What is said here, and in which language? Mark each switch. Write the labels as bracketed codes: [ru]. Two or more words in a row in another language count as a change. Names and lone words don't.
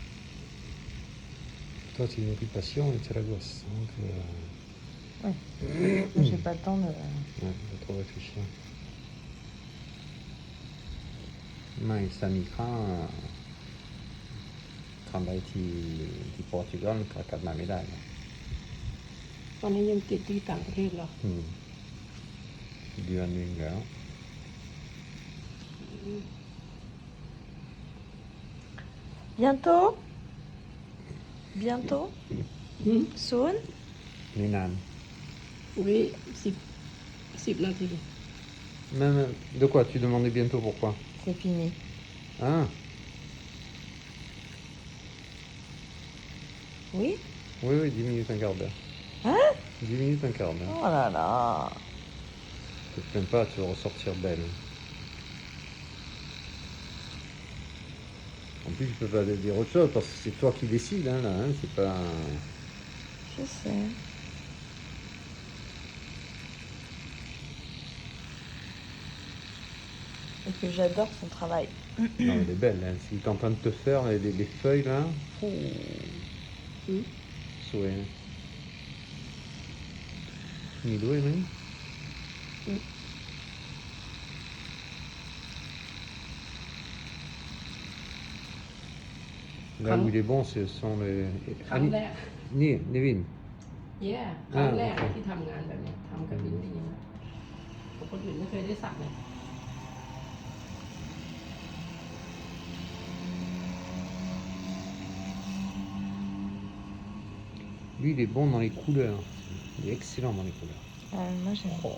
[fr] Toi, tu as une occupation et tu as la gosse. Donc, Moi, j'ai pas le temps de... ouais, faut trop réfléchir. Mais ça migran travaille [th] ที่โปรตุเกสก็กลับมาไม่ได้นะ ตอนนี้ยังติดที่ต่างประเทศเหรอ เดือนหนึงแล้ว [fr] Bientôt? Bientôt? [th] อืม [en] Soon? [th] ไม่นาน อุ้ย10 นาที [fr] Même, de quoi? Tu demandais bientôt pourquoi? C'est fini. Ah, Oui? oui, oui, 10 minutes, un quart d'heure. Hein? 10 minutes, un quart d'heure. Oh là là. Ne te plains pas, tu vas ressortir belle. En plus, je peux pas te dire autre chose parce que c'est toi qui décides, hein, là, hein, c'est pas... Je sais. Et que j'adore son travail. Non, elle est belle, hein. Ce qu'il est en train de te faire, les feuilles, là. Oh. [th] อืม สวยนะมีด้วยไหม [fr] Là où il est bon, ce sont les... [th] ครั้งแรก นี่นิวิน เย่ครั้งแรกที่ทำงานแบบเนี้ยทำกับลิ้นอย่างเงี้ยคนอื่นไม่เคยได้สักเลย [fr] Lui, il est bon dans les couleurs. Il est excellent dans les couleurs. Moi, j'aime. Oh.